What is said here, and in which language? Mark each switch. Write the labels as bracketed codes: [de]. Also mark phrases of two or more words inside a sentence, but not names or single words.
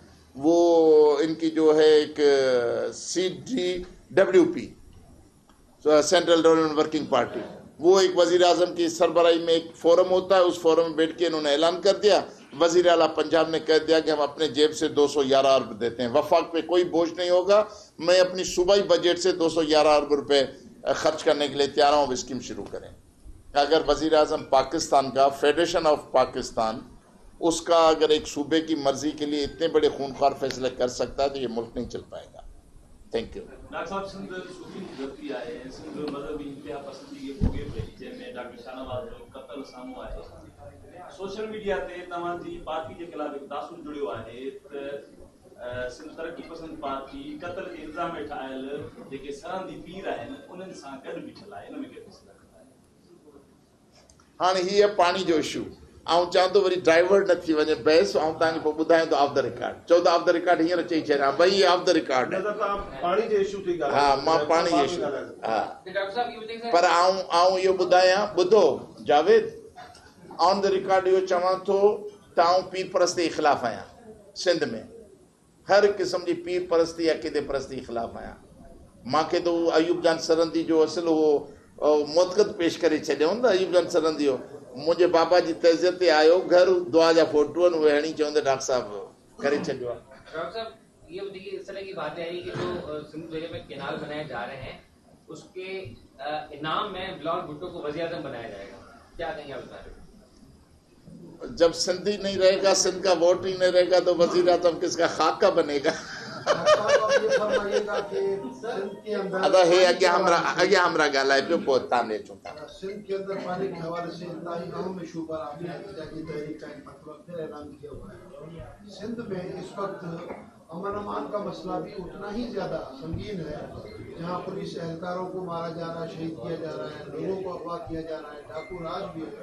[ur] وہ ان کی جو ہے ایک CDWP, [en] Central Development Working Party, [ur] وہ ایک وزیر اعظم کی سربراہی میں ایک فورم ہوتا ہے، اس فورم میں بیٹھ کے انہوں نے اعلان کر دیا، وزیر اعلیٰ پنجاب نے کہہ دیا کہ ہم اپنے جیب سے 211 ارب دیتے ہیں، وفاق پہ کوئی بوجھ نہیں ہوگا، میں اپنی صوبائی بجٹ سے 211 ارب روپے خرچ کرنے کے لیے تیار ہوں، سکیم شروع کریں. اگر وزیر اعظم پاکستان کا, [en] Federation of Pakistan, [ur] اس کا اگر ایک صوبے کی مرضی کے لیے اتنے بڑے خونخوار فیصلے کر سکتا ہے تو یہ ملک نہیں چل پائے گا. [en] Thank you. [ur] ڈاکٹر صاحب, [sd] सिंध सूफी धरती आहे, सिंध मज़हबी इंतिहा पसंदी खे भोगे पई, जंहिंमें डॉक्टर शाहनवाज़ जो क़त्ल साम्हूं आहे। सोशल मीडिया ते तव्हांजी पार्टी जे ख़िलाफ़ हिकु तासुर जुड़ियो आहे त सिंध तरक़ी पसंद पार्टी क़त्ल जे इल्ज़ाम हेठि आयल जेके सरहंदी पीर आहिनि उन्हनि सां गॾु बीठल आहे। इन में कहिड़ो फ़ैसिलो आहे? हाणे हीअ पाणी जो इशू ऐं चवां थो वरी डाइवर्ट न थी वञे बहस, ऐं तव्हांखे पोइ ॿुधायां थो [en] off the record. [sd] चओ त [en] off the record [sd] हींअर चई छॾियां भई [en] off the record [sd] आहे। पानी जे इशू थी ॻाल्हि। हा, मां पाणी जो इशू, हा, [ur] ڈاکٹر صاحب یہ بتائیے [sd] पर आऊं इहो ॿुधायां, ॿुधो जावेद, [en] on the record [sd] इहो चवां थो त आऊं पीर परस्ती जे ख़िलाफ़ आहियां। सिंध में हर क़िस्म जी पीर परस्ती अक़ीदे परस्ती जे ख़िलाफ़ आहियां। मूंखे त उहो अयूब जान सरहंदी जो असुल उहो मुतक़द पेश करे छॾियो न अयूब जान सरहंदी जो। मुंहिंजे बाबा जी तज़ियत ते आयो, घर दुआ जा फोटो आहिनि, उहे हणी चवंदे डॉक्टर साहब करे छॾियो आहे। [ur] ڈاکٹر صاحب، یہ دیکھیے اس طرح کی باتیں آئی کہ جو سندھ جگہ میں کینال بنائے جا رہے ہیں اس کے انعام میں بلاول بھٹو کو وزیر اعظم بنایا جائے گا، کیا کہیں گے آپ اس بارے میں? جب سندھی نہیں رہے گا، سندھ کا ووٹ ہی نہیں رہے گا، تو وزیر اعظم کس کا خاکہ بنے گا? [sd] अदा हे अॻियां हमरा ॻाल्हाए पियो, पोइ तव्हां ॾे चूं था। [ur] سندھ کے اندر پانی کے حوالے سے انتہائی اہم ایشو پر آپ نے احتجاجی تحریک کا ایک مطلب پھر اعلان کیا ہوا ہے. سندھ میں اس وقت امن امان کا مسئلہ بھی اتنا ہی زیادہ سنگین ہے، جہاں پولیس اہلکاروں کو مارا جا رہا ہے، شہید کیا جا رہا ہے، لوگوں کو اغوا کیا جا رہا ہے، ڈاکو راج بھی ہے.